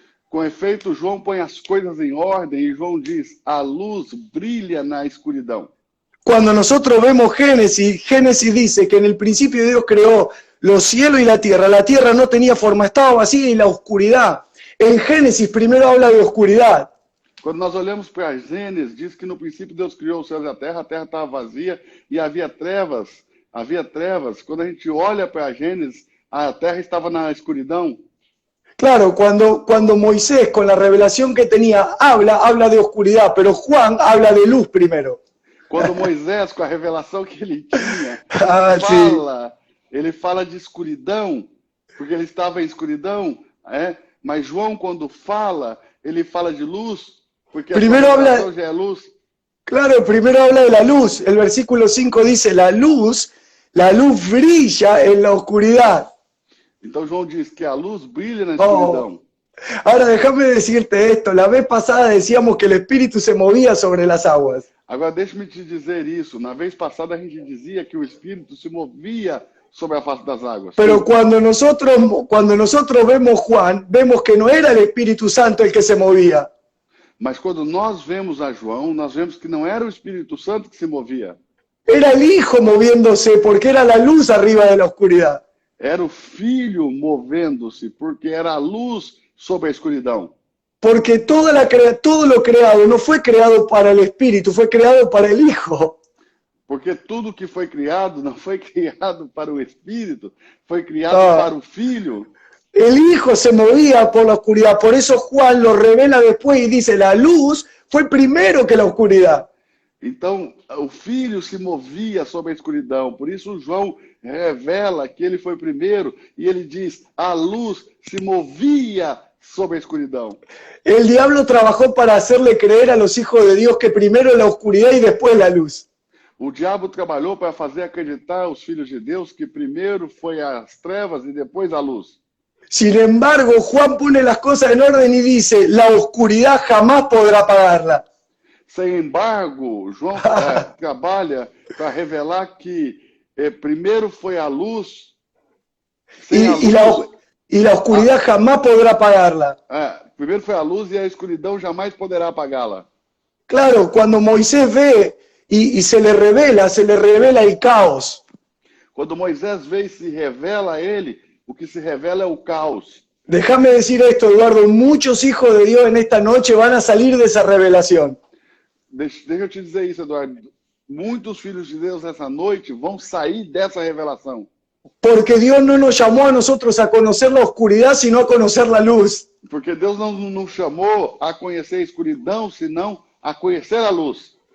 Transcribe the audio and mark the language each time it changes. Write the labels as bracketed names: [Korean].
[Portuguese] Com efeito, João põe as coisas em ordem e João diz, a luz brilha na escuridão. [Spanish] Cuando nosotros vemos Génesis dice que en el principio Dios creó los cielos y la tierra no tenía forma, estaba vacía y la oscuridad. En Génesis primero habla de oscuridad. [Portuguese] Quando nós olhamos para Gênesis, diz que no princípio Deus criou os céus e a terra estava vazia e havia trevas. Havia trevas. Quando a gente olha para Gênesis, a terra estava na escuridão. [Spanish] Claro, cuando Moisés con la revelación que tenía habla de oscuridad, pero Juan habla de luz primero. [Portuguese] Quando Moisés, com a revelação que ele tinha, ele fala de escuridão, porque ele estava em escuridão, mas João, quando fala, ele fala de luz, porque a revelação já é luz. [Spanish] Claro, primero habla de la luz. El versículo 5 dice, la luz brilla en la oscuridad. [Portuguese] Então João diz que a luz brilha na escuridão. [Spanish] Ahora déjame decirte esto, la vez pasada decíamos que el Espíritu se movía sobre las aguas. [Portuguese] Agora deixa-me te dizer isso. Na vez passada a gente dizia que o Espírito se movia sobre a face das águas. [Spanish] Pero cuando nosotros vemos Juan, vemos que no era el Espíritu Santo el que se movía. [Portuguese] Mas quando nós vemos a João, nós vemos que não era o Espírito Santo que se movia. [Spanish] Era el Hijo moviéndose porque era la luz arriba de la oscuridad. [Portuguese] Era o Filho movendo-se porque era a luz sobre a escuridão. [Spanish] Porque todo lo creado no fue creado para el Espíritu, fue creado para el Hijo. [Portuguese] Porque tudo que foi criado não foi criado para o Espírito, foi criado para o Filho. [Spanish] El Hijo se movía por la oscuridad, por eso Juan lo revela después y dice, la luz fue primero que la oscuridad. [Portuguese] Então, o Filho se movia sobre a escuridão, por isso João revela que ele foi primeiro, e ele diz, a luz se movia sobre a escuridão. [Spanish] El diablo trabajó para hacerle creer a los hijos de Dios que primero la oscuridad y después la luz. [Portuguese] O diabo trabalhou para fazer acreditar aos filhos de Deus que primeiro foi as trevas e depois a luz. [Spanish] Sin embargo, Juan pone las cosas en orden y dice, la oscuridad jamás podrá apagarla. [Portuguese] Sem embargo, João trabalha para revelar que primeiro foi a luz, sem a luz, [Spanish] y la oscuridad jamás podrá apagarla. [Portuguese] primeiro foi a luz e a escuridão jamais poderá apagá-la. [Spanish] Claro, cuando Moisés ve y se le revela el caos. [Portuguese] Quando Moisés vê e se revela a ele, o que se revela é o caos. [Spanish] Déjame decir esto, Eduardo, muchos hijos de Dios en esta noche van a salir de esa revelación. [Portuguese] Deixa eu te dizer isso, Eduardo. Muitos filhos de Deus essa noite vão sair dessa revelação. [Spanish] Porque Dios no nos llamó a nosotros a conocer la oscuridad, sino a conocer la luz. [Portuguese] Porque Deus não nos chamou a conhecer a escuridão, senão a conhecer a luz.